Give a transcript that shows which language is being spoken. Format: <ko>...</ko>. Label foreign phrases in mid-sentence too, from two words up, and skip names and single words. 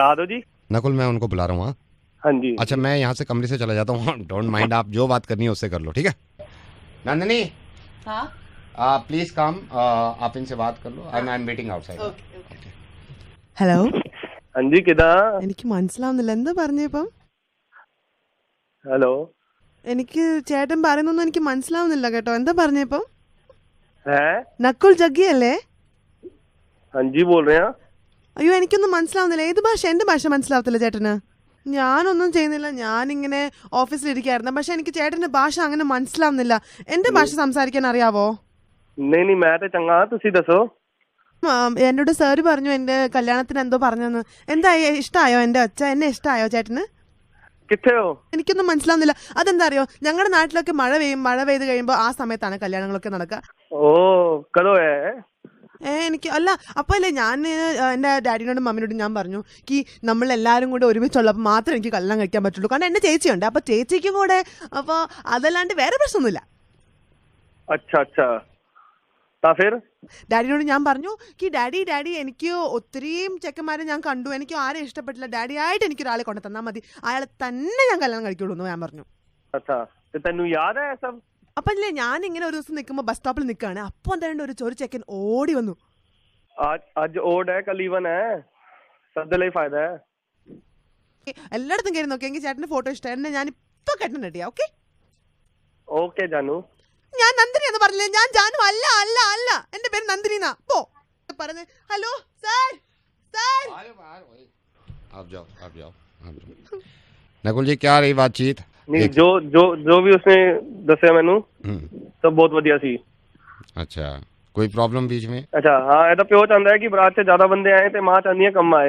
<hi>करा दो जी। नकुल मैं उनको बुला रहा हूँ। हाँ जी। अच्छा मैं यहाँ से कमरे से चला जाता हूँ,</hi> <en>don't mind,</en> <hi>आप जो बात करनी है उससे कर लो, ठीक है? नंदिनी, हाँ</hi> <en>please come,</en> <hi>आप इनसे बात कर लो,</hi> <en>I am waiting outside.</en> <ml>ഹലോ</ml> <pa>ਹਾਂ ਜੀ ਕਿਦਾ?</pa> <ml>എനിക്ക് മനസ്സിലാവുന്നില്ല എന്താ പറഞ്ഞപ്പം.</ml> <hi>हेलो</hi> <ml>എനിക്ക് ചേട്ടൻ പറയുന്നൊന്നും എനിക്ക് മനസ്സിലാവുന്നില്ല കേട്ടോ. എന്താ പറഞ്ഞപ്പം?</ml> <hi>है?</hi> <ml>നക്കുൽ ജഗ്ഗി അല്ലേ?</ml> <hi>हाँ जी बोल रहे हैं।</hi> <ml>അയ്യോ എനിക്കൊന്നും മനസ്സിലാവുന്നില്ല. ഏത് ഭാഷ? എൻ്റെ ഭാഷ മനസ്സിലാവത്തില്ല ചേട്ടന്. ഞാനൊന്നും ചെയ്യുന്നില്ല, ഞാനിങ്ങനെ ഓഫീസിലിരിക്കായിരുന്നു. പക്ഷെ എനിക്ക് ചേട്ടൻ്റെ ഭാഷ അങ്ങനെ മനസ്സിലാവുന്നില്ല. എൻ്റെ ഭാഷ സംസാരിക്കാൻ അറിയാവോ?</ml> <pa>ਨਹੀਂ ਨਹੀਂ ਮੈਂ ਤਾਂ ਚੰਗਾ, ਤੁਸੀਂ ਦੱਸੋ।</pa> <ml>എന്നോട് സാറ് പറഞ്ഞു എൻ്റെ കല്യാണത്തിന് എന്തോ പറഞ്ഞെന്ന്. എന്താ ഇഷ്ടമായോ എൻ്റെ ഒച്ച? എന്നെ ഇഷ്ടമായോ ചേട്ടന്?</ml> <pa>ਕਿੱਥੇ ਹੋ?</pa> <ml>എനിക്കൊന്നും മനസ്സിലാവുന്നില്ല. അതെന്താ അറിയോ, ഞങ്ങളുടെ നാട്ടിലൊക്കെ മഴ പെയ്ത് കഴിയുമ്പോൾ ആ സമയത്താണ് കല്യാണങ്ങളൊക്കെ നടക്കുക.</ml> <pa>ਓ ਕਦੋਂ ਹੈ?</pa> <ml>എനിക്ക് അല്ല, അപ്പോൾ അല്ലേ ഞാൻ എൻ്റെ ഡാഡിനോടും മമ്മിനോടും ഞാൻ പറഞ്ഞു കി നമ്മളെല്ലാവരും കൂടെ ഒരുമിച്ചുള്ളപ്പോൾ മാത്രമേ എനിക്ക് കല്യാണം കഴിക്കാൻ പറ്റുള്ളൂ. കാരണം എൻ്റെ ചേച്ചിയുണ്ട്, അപ്പോൾ ചേച്ചിക്കും കൂടെ, അപ്പോൾ അതല്ലാണ്ട് വേറെ പ്രശ്നമൊന്നുമില്ല.</ml> <pa>ਅੱਛਾ ਅੱਛਾ ਤਾਂ ਫਿਰ</pa> <ml>ഡാഡിനോട് ഞാൻ പറഞ്ഞു കി ഡാഡി എനിക്ക് ഒത്തിരിയും ചെക്കന്മാരെ ഞാൻ കണ്ടു, എനിക്ക് ആരെയും ഇഷ്ടപ്പെട്ടില്ല, ഡാഡി ആയിട്ട് എനിക്കൊരാളെ കൊണ്ട് തന്നാൽ മതി, അയാളെ തന്നെ ഞാൻ കല്യാണം കഴിക്കുള്ളൂ എന്ന് ഞാൻ പറഞ്ഞു.</ml> <pa>ਅੱਛਾ ਤਾਂ ਤੈਨੂੰ ਯਾਦ ਹੈ ਸਭ?</pa> <ml>അപ്പം അല്ലേ ഞാൻ ഇങ്ങനെ ഒരു ദിവസം നിൽക്കുമ്പോൾ ബസ് സ്റ്റോപ്പിൽ നിൽക്കുകയാണ്, അപ്പോൾ എന്താണ്ട് ഒരു ചെക്കൻ ഓടി വന്നു.</ml> <hi>आज आज ओड है कल इवन है, सब लिए फायदा है।</hi> <ml>എല്ലായിടത്തും കയറി നോക്കി, എനിക്ക് ചേട്ടൻ്റെ ഫോട്ടോ ഇഷ്ടമായി, എന്നെ ഞാൻ ഇപ്പോൾ കെട്ടൻ റെഡിയാ. ഓക്കെ</ml> <hi>ओके जानू।</hi> <ml>ഞാൻ നന്ദിനി എന്ന് പറഞ്ഞില്ലേ, ഞാൻ ജാനു അല്ല അല്ല അല്ല, എൻ്റെ പേര് നന്ദിനി എന്നാ. പോ പറഞ്ഞ് ഹലോ സാർ സാർ.</ml> <hi>आप जाओ। नकुल जी क्या रही बातचीत?</hi> <pa>ਨਹੀਂ ਜੋ ਜੋ ਜੋ ਵੀ ਉਸਨੇ ਦੱਸਿਆ ਮੈਨੂੰ ਸਭ ਬਹੁਤ ਵਧੀਆ ਸੀ।</pa> <hi>अच्छा कोई प्रॉब्लम बीच में? अच्छा हाँ, ये तो प्यो चाहता है कि बरात से ज्यादा बंदे आए थे, मां चाहती है कम आए।</hi>